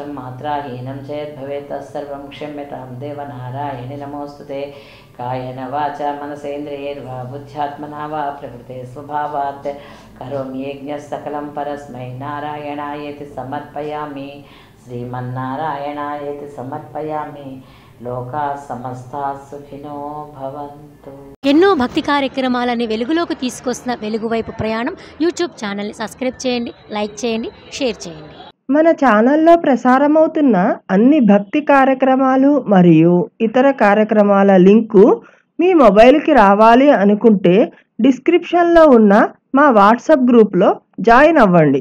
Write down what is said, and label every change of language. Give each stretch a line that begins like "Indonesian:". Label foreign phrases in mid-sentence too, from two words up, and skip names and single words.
Sanskrit: मात्राहीनं चेत् भवेत् तत्सर्वं क्षम्यतां देवनारायणे नमोऽस्तुते कायेन वाचा मनसेन्द्रियैर्वा बुद्ध्यात्मना वा प्रकृते स्वभावात् करोमि यज्ञः सकलं परस्मै नारायणायेति समर्पयामि श्रीमन्नारायणायेति समर्पयामि లోకా సమస్తా సుఖినో భవంతు.
Telugu: ఎన్నో భక్తి కార్యక్రమాలని వెలుగులోకి తీసుకొస్తున్న వెలుగువైపు ప్రయాణం యూట్యూబ్ ఛానల్ని సబ్స్క్రైబ్ చేయండి, లైక్ చేయండి, షేర్ చేయండి. మన ఛానల్లో ప్రసారమవుతున్న అన్ని భక్తి కార్యక్రమాలు మరియు ఇతర కార్యక్రమాల లింకు మీ మొబైల్కి రావాలి అనుకుంటే డిస్క్రిప్షన్లో ఉన్న మా వాట్సాప్ గ్రూప్లో జాయిన్ అవ్వండి.